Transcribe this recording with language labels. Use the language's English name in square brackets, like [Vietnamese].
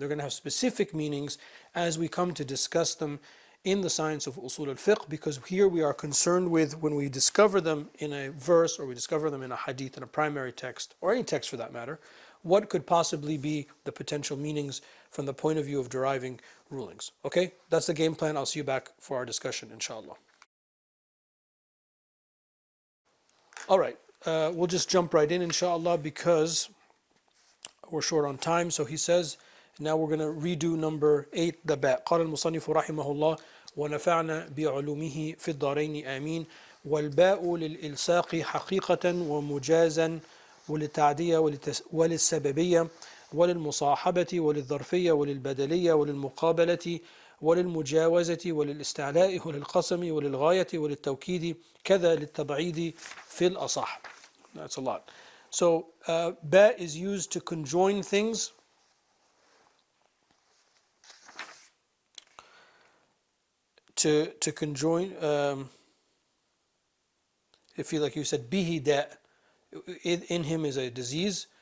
[English] They're going to have specific meanings as we come to discuss them in the science of Usul al Fiqh, because here we are concerned with, when we discover them in a verse, or we discover them in a hadith, in a primary text, or any text for that matter, what could possibly be the potential meanings from the point of view of deriving rulings. Okay, that's the game plan. I'll see you back for our discussion, inshallah. All right, we'll just jump right in, inshallah, because we're short on time. So he says, now we're going to redo number 8, the ba. [Arabic] قال المصنف رحمه الله ونفعنا بعلومه في الدارين آمين. والباء للإلصاق حقيقة ومجازا وللتعدية وللسببية وللمصاحبة وللظرفية وللبدلية وللمقابلة وللمجاوزة وللاستعلاء وللقسم وللغاية وللتوكيد كذا للتبعيد في الأصح. [English] That's a lot. So, ba is used to conjoin things. To conjoin, if you like, you said bihi da, in him is a disease.